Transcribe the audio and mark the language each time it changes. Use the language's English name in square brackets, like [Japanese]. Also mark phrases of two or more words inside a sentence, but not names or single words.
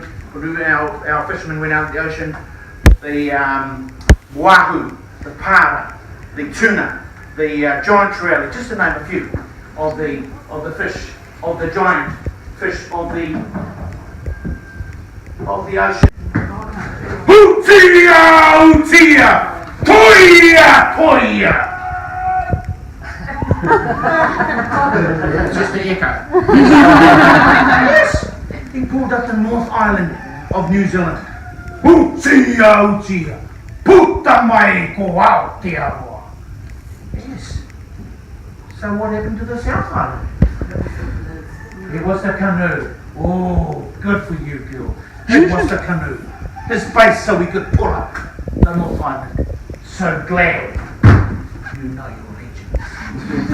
[English] Our fishermen went out in the ocean. The wahoo, the para, the tuna, the giant trevally, just to name a few of the fish, of the giant fish of the ocean. [Māori] Hootia, hootia, toia, toia. [English] Just the echo. Yes, he pulled up the North Island of New Zealand. [Māori] Utia, utia, puta mai ko Aotearoa. [English] Yes. So what happened to the South Island? It was the canoe. Oh, good for you, girl. It was the canoe. This place so we could pull up the North Island. So glad you know your legends.